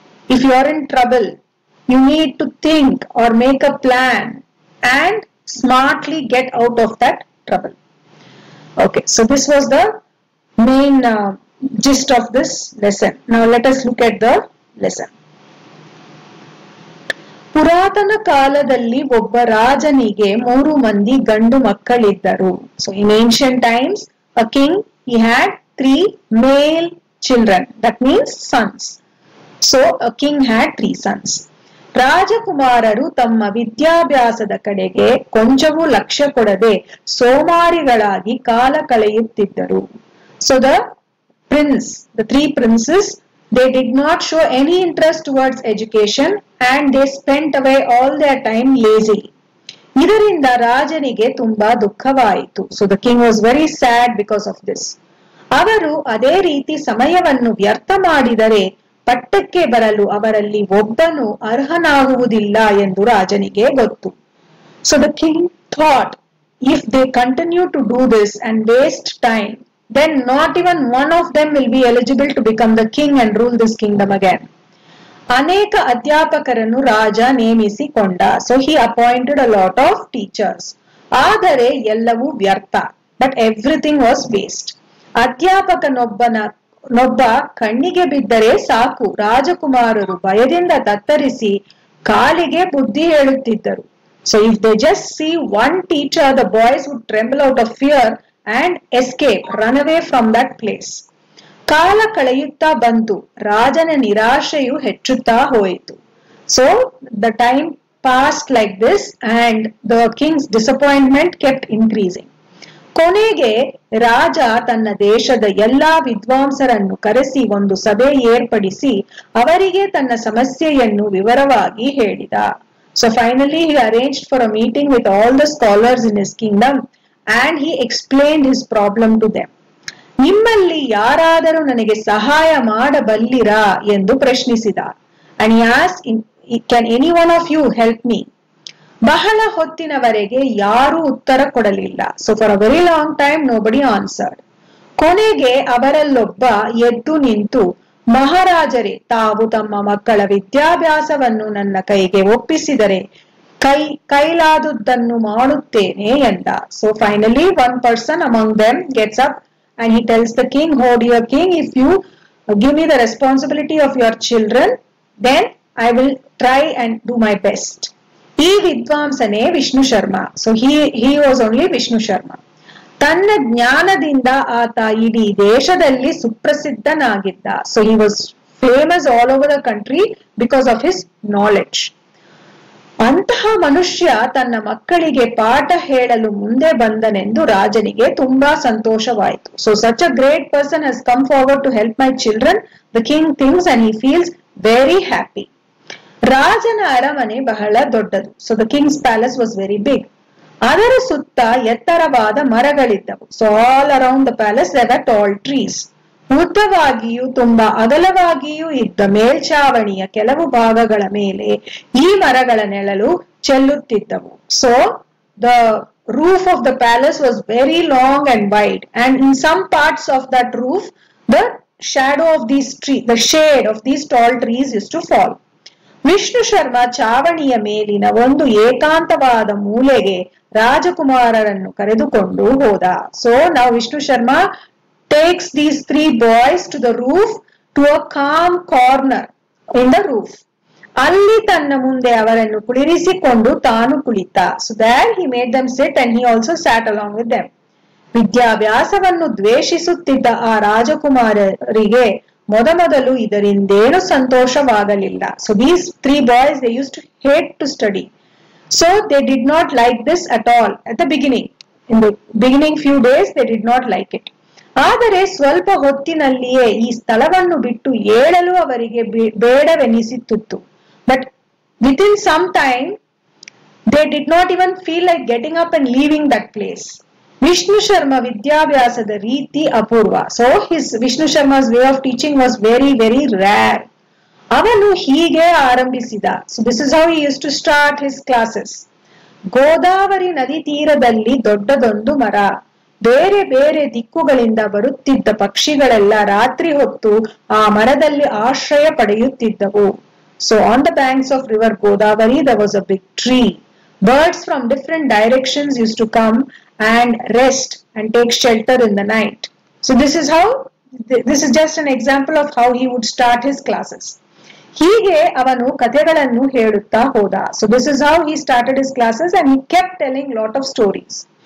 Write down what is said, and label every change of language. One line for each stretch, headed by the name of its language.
English: If you are in trouble, you need to think or make a plan and smartly get out of that trouble. Okay, so this was the main gist of this lesson. Now let us look at the lesson.
Kannada: ಪುರಾತನ ಕಾಲದಲ್ಲಿ ಒಬ್ಬ ರಾಜನಿಗೆ 3 ಮಂದಿ ಗಂಡು ಮಕ್ಕಳಿದ್ದರು.
English: So in ancient times, a king, he had 3 male children. That means sons. So a king had 3 sons.
Kannada: ರಾಜಕುಮಾರರು ತಮ್ಮ ವಿದ್ಯಾಭ್ಯಾಸದ ಕಡೆಗೆ ಕೊಂಚವೂ ಲಕ್ಷ್ಯ ಕೊಡದೆ ಸೋಮಾರಿಗಳಾಗಿ ಕಾಲ ಕಳೆಯುತ್ತಿದ್ದರು.
English: So the 3 princes, they did not show any interest towards education and they spent away all their time lazily.
Kannada: ಇದರಿಂದ ರಾಜನಿಗೆ ತುಂಬಾ ದುಃಖವಾಯಿತು.
English: So the king was very sad because of this.
Kannada: ಅವರು ಅದೇ ರೀತಿ ಸಮಯವನ್ನು ವ್ಯರ್ಥ ಮಾಡಿದರೆ ಪಟ್ಟಕ್ಕೆ ಬರಲು ಅವರಲ್ಲಿ ಒಬ್ಬನು ಅರ್ಹನಾಗುವುದಿಲ್ಲ ಎಂದು ರಾಜನಿಗೆ ಗೊತ್ತು.
English: So the king thought, if they continue to do this and waste time, then not even one of them will be eligible to become the king and rule this kingdom again.
Kannada: ಅನೇಕ ಅಧ್ಯಾಪಕರನ್ನು ರಾಜ ನೇಮಿಸಿಕೊಂಡ.
English: So he appointed a lot of teachers.
Kannada: ಆದರೆ ಎಲ್ಲವೂ ವ್ಯರ್ಥ.
English: But everything was waste.
Kannada: ಅಧ್ಯಾಪಕನೊಬ್ಬ ಕಣ್ಣಿಗೆ ಬಿದ್ದರೆ ಸಾಕು, ರಾಜಕುಮಾರರು ಭಯದಿಂದ ತತ್ತರಿಸಿ ಕಾಲಿಗೆ ಬುದ್ಧಿ ಹೇಳುತ್ತಿದ್ದರು.
English: So if they just see one teacher, the boys would tremble out of fear and escape, run away from that place.
Kannada: ಕಾಲ ಕಳೆಯುತ್ತಾ ಬಂತು, ರಾಜನ ನಿರಾಶೆಯು ಹೆಚ್ಚುತ್ತಾ ಹೋಯಿತು.
English: So the time passed like this and the king's disappointment kept increasing.
Kannada: ಕೊನೆಗೆ ರಾಜ ತನ್ನ ದೇಶದ ಎಲ್ಲಾ ವಿದ್ವಾಂಸರನ್ನು ಕರೆಸಿ ಒಂದು ಸಭೆ ಏರ್ಪಡಿಸಿ ಅವರಿಗೆ ತನ್ನ ಸಮಸ್ಯೆಯನ್ನು ವಿವರವಾಗಿ ಹೇಳಿದ.
English: So finally he arranged for a meeting with all the scholars in his kingdom and he explained his problem to them.
Kannada: ನಿಮ್ಮಲ್ಲಿ ಯಾರಾದರೂ ನನಗೆ ಸಹಾಯ ಮಾಡಬಲ್ಲಿರಾ ಎಂದು ಪ್ರಶ್ನಿಸಿದ.
English: And he asked, can any one of you help me?
Kannada: ಬಹಳ ಹೊತ್ತಿನವರೆಗೆ ಯಾರೂ ಉತ್ತರ ಕೊಡಲಿಲ್ಲ.
English: So for a very long time nobody answered.
Kannada: ಕೊನೆಗೆ ಅವರಲ್ಲೊಬ್ಬ ಎದ್ದು ನಿಂತು, ಮಹಾರಾಜರೇ, ತಾವು ತಮ್ಮ ಮಕ್ಕಳ ವಿದ್ಯಾಭ್ಯಾಸವನ್ನು ನನ್ನ ಕೈಗೆ ಒಪ್ಪಿಸಿದರೆ ಕೈಲಾದುದನ್ನು ಮಾಡುತ್ತೇನೆ ಎಂದ.
English: So finally one person among them gets up and he tells the king, "Oh dear king, if you give me the responsibility of your children, then I will try and do my best."
Kannada: ಈ ವಿದ್ವಾಂಸನೇ Vishnu Sharma.
English: So he was only Vishnu Sharma.
Kannada: ತನ್ನ ಜ್ಞಾನದಿಂದ ಆತ ಇಡೀ ದೇಶದಲ್ಲಿ ಸುಪ್ರಸಿದ್ಧನಾಗಿದ್ದ.
English: So he was famous all over the country because of his knowledge.
Kannada: ಅಂತಹ ಮನುಷ್ಯ ತನ್ನ ಮಕ್ಕಳಿಗೆ ಪಾಠ ಹೇಳಲು ಮುಂದೆ ಬಂದನೆಂದು ರಾಜನಿಗೆ ತುಂಬಾ ಸಂತೋಷವಾಯಿತು.
English: So such a great person has come forward to help my children, the king thinks, and he feels very happy.
Kannada: ರಾಜನ ಅರಮನೆ ಬಹಳ ದೊಡ್ಡದು.
English: So the king's palace was very big.
Kannada: ಅದರ ಸುತ್ತ ಎತ್ತರವಾದ ಮರಗಳಿದ್ದವು.
English: So all around the palace there were tall trees.
Kannada: ಉದ್ದವಾಗಿಯೂ ತುಂಬಾ ಅಗಲವಾಗಿಯೂ ಇದ್ದ ಮೇಲ್ಛಾವಣಿಯ ಕೆಲವು ಭಾಗಗಳ ಮೇಲೆ ಈ ಮರಗಳ ನೆರಳು ಚೆಲ್ಲುತ್ತಿದ್ದವು.
English: So the roof of the palace was very long and wide, and in some parts of that roof the shadow of these trees, the shade of these tall trees used to fall.
Kannada: Vishnu Sharma ಚಾವಣಿಯ ಮೇಲಿನ ಒಂದು ಏಕಾಂತವಾದ ಮೂಲೆಗೆ ರಾಜಕುಮಾರರನ್ನು ಕರೆದುಕೊಂಡು ಹೋದ.
English: So now Vishnu Sharma takes these 3 boys to the roof, to a calm corner in the roof.
Kannada: ಅಲ್ಲಿ ತನ್ನ ಮುಂದೆ ಅವರನ್ನು ಕುಳಿರಿಸಿಕೊಂಡು ತಾನು ಕುಳಿತ.
English: So there he made them sit and he also sat along with them. ವಿದ್ಯಾಭ್ಯಾಸವನ್ನು ದ್ವೇಷಿಸುತ್ತಿದ್ದ ಆ ರಾಜಕುಮಾರರಿಗೆ ಮೊದಮೊದಲು ಇದರಿಂದೇನು ಸಂತೋಷವಾಗಲಿಲ್ಲ. So these 3 boys, they used to hate to study. So they did not like this at all at the beginning. In the beginning few days they did not like it.
Kannada: ಆದರೆ ಸ್ವಲ್ಪ ಹೊತ್ತಿನಲ್ಲಿಯೇ ಈ ಸ್ಥಳವನ್ನು ಬಿಟ್ಟು ಏಳಲು ಅವರಿಗೆ ಬೇಡವೆನಿಸಿತ್ತು.
English: But within some time they did not even feel like getting up and leaving that place.
Kannada: Vishnu Sharma ವಿದ್ಯಾಭ್ಯಾಸದ ರೀತಿ ಅಪೂರ್ವ.
English: So Vishnu Sharma's way of teaching was very, very rare.
Kannada: ಅವನು ಹೀಗೆ ಆರಂಭಿಸಿದ.
English: So this is how he used to start his classes.
Kannada: Godavari ನದಿ ತೀರದಲ್ಲಿ ದೊಡ್ಡದೊಂದು ಮರ. ಬೇರೆ ಬೇರೆ ದಿಕ್ಕುಗಳಿಂದ ಬರುತ್ತಿದ್ದ ಪಕ್ಷಿಗಳೆಲ್ಲ ರಾತ್ರಿ ಹೊತ್ತು ಆ ಮರದಲ್ಲಿ ಆಶ್ರಯ ಪಡೆಯುತ್ತಿದ್ದವು.
English: So on the banks of river Godavari there was a big tree. Birds from different directions used to come and rest and take shelter in the night. So this is just an example of how he would start his classes.
Kannada: ಹೀಗೆ ಅವನು ಕಥೆಗಳನ್ನು ಹೇಳುತ್ತಾ ಹೋದ.
English: So this is how he started his classes, and he kept telling lot of stories.